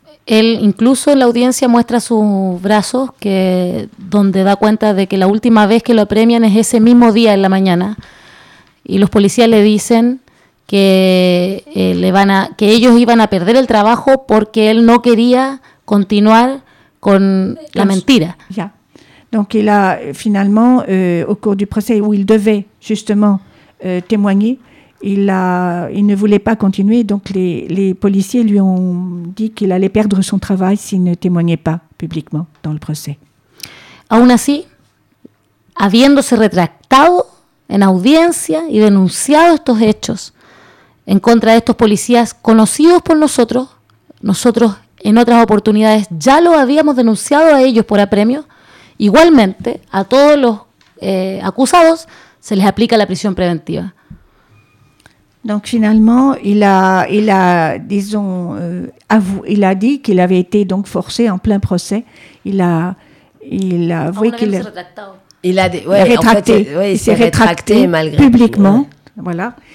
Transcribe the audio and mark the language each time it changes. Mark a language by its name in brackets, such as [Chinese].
[Spanish] Él, incluso la audiencia muestra sus brazos, que, donde da cuenta de que la última vez que lo premian es ese mismo día en la mañana, y los policías le dicen que, que ellos iban a perder el trabajo porque él no quería continuar con la mentira. Ya. [French] Donc il a finalement, au cours du procès où il devait justement témoigner, il ne voulait pas continuer, donc les policiers lui ont dit qu'il allait perdre son travail s'il ne témoignait pas publiquement dans le procès. [Spanish] Aun así, habiéndose retractado en audiencia y denunciado estos hechos en contra de estos policías conocidos por nosotros, nosotros en otras oportunidades ya lo habíamos denunciado a ellos por apremio, igualmente a todos los acusados se les aplica la prisión preventiva. [French] Donc finalement, il a dit qu'il avait été donc forcé en plein procès. Il a avoué qu'il a rétracté. Il s'est rétracté malgré publiquement. Ouais. Voilà.